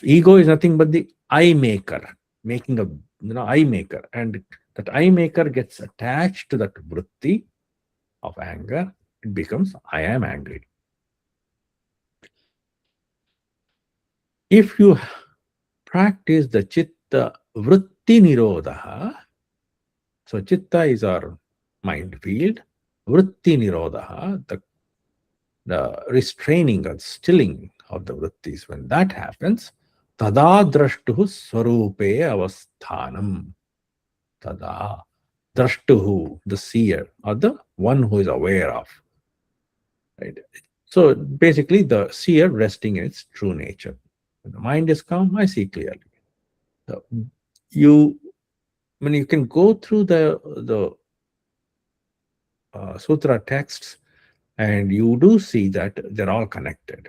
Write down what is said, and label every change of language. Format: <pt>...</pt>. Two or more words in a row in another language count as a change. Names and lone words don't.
<en>Ego is nothing but the I maker, making a I maker, and that I maker gets attached to that vritti of anger. It becomes I am angry. If you practice the</en> <sa>chitta vritti nirodha,</sa> <en>so chitta is our mind field,</en> <sa>vritti nirodha,</sa> <en>the restraining or stilling of the vrittis, when that happens,</en> <sa>tada drashtuhu swarupe avasthanam. Tada drashtuhu,</sa> <en>the seer, or the one who is aware of. Right? So basically, the seer resting in its true nature. When the mind is calm, I see clearly. So you, when you can go through the sutra texts, and you do see that they're all connected.</en>